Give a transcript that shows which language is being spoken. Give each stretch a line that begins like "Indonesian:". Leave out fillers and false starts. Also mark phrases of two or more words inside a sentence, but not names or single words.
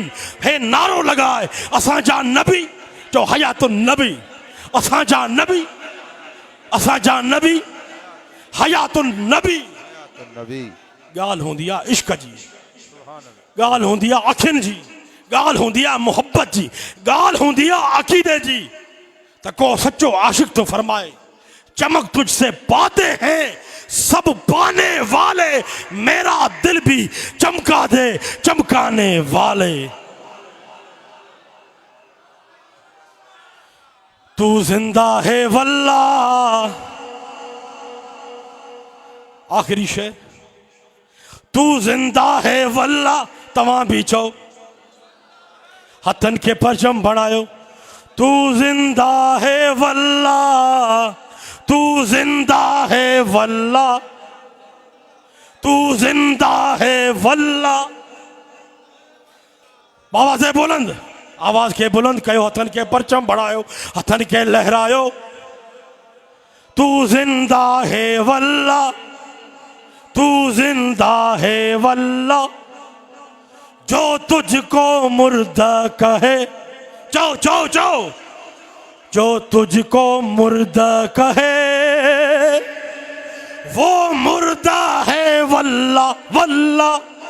Sindhi: हे नारो लगाए, असांजा नबी चओ
Arabic: حياة النبي,
Sindhi: असांजा नबी, असांजा नबी
Arabic: حياة النبي.
Sindhi: ॻाल्हि हूंदी आहे इश्क जी, ॻाल्हि हूंदी आहे अखियुनि जी, ॻाल्हि हूंदी आहे मोहब्बत जी, ॻाल्हि हूंदी आहे अक़ीदे जी। त को सच्चो आशिक तो फरमाए,
Urdu: چمک تجھ سے پاتے ہیں سب پانے والے، میرا دل بھی چمکا دے چمکانے والے. تو زندہ ہے واللہ. آخری شعر، تو زندہ ہے واللہ.
Sindhi: तव्हां भी चओ, हथन के परचम बणायो।
Urdu: تو زندہ ہے واللہ، تو زندہ ہے واللہ، تو زندہ ہے واللہ, तू जिंदा है वल्लाह।
Sindhi: बाबा से बुलंद आवाज के बुलंद कयो, हथन के परचम बढ़ायो, हथन के लहरायो।
Urdu: تو زندہ ہے واللہ، تو زندہ ہے واللہ. جو تجھ کو مردہ کہے، جاؤ جاؤ جاؤ، جو تجھ کو مردہ کہے وہ مردہ ہے واللہ واللہ.